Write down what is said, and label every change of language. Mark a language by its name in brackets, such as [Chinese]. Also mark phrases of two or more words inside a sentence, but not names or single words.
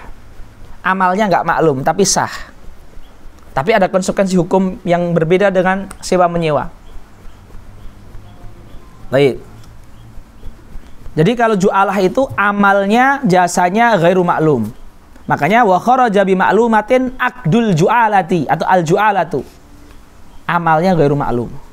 [Indonesian] Amalnya nggak maklum tapi sah. Tapi ada konsekuensi hukum yang berbeda dengan sewa menyewa. Baik. Jadi kalau ju'alah itu amalnya, jasanya [Arabic] غير معلوم. Makanya وخرج بمعلومة عقد الجعالة atau al ju'alatu. [Indonesian] Amalnya [Arabic] غير معلوم.